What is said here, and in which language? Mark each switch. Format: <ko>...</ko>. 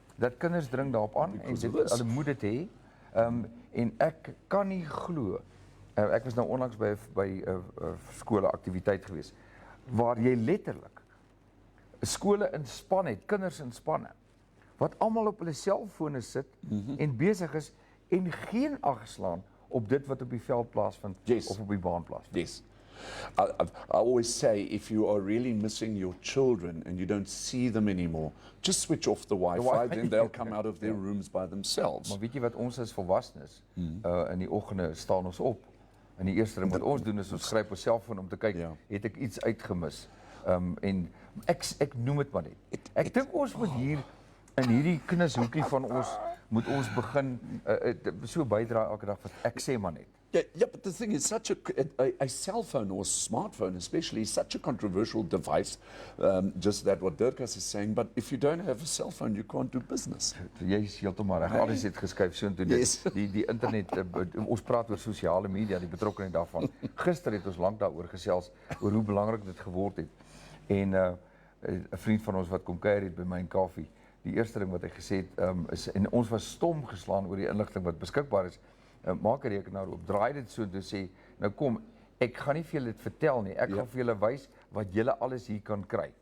<af>Dat kinders dring daarop aan en hulle moet dit hê. En ek kan nie glo. Ek was nou onlangs by skole aktiwiteit gewees waar jy letterlik skole in span het, kinders in spanne, wat almal op hulle selfone sit en besig is en geen ag slaan op dit wat op die veld plaasvind of op die baan plaasvind.</af> <en>Yes. I always say, if you are really missing your children and you don't see them anymore, just switch off the Wi-Fi, then they'll come out of their rooms by themselves.</en> <af>Maar weet jy wat ons as volwassenes, in die oggende staan ons op. En die eerste ding wat ons doen is ons gryp ons selfoon om te kyk, het ek iets uitgemis. En ek noem dit maar net. Ek dink ons moet hier in hierdie knushoekie van ons moet ons begin so bydra elke dag wat ek sê maar net.</af> <en>Yeah, but the thing is, such a cell phone or smartphone especially is such a controversial device, just that what Dirkus is saying, but if you don't have a cell phone, you can't do business.</en> <af>Jy is heeltemal reg, alles het geskuif soontoe. Die internet, ons praat oor sosiale media, die betrokkenheid daarvan. Gister het ons lank daaroor gesels, oor hoe belangrik dit geword het. En 'n vriend van ons wat kom kuier het by my in koffie, die eerste ding wat hy gesê het, is, en ons was stom geslaan oor die inligting wat beskikbaar is, maak 'n rekenaar oop, draai dit so en sê, nou kom, ek gaan nie vir julle dit vertel nie, ek gaan vir julle wys wat julle alles hier kan kry.</af>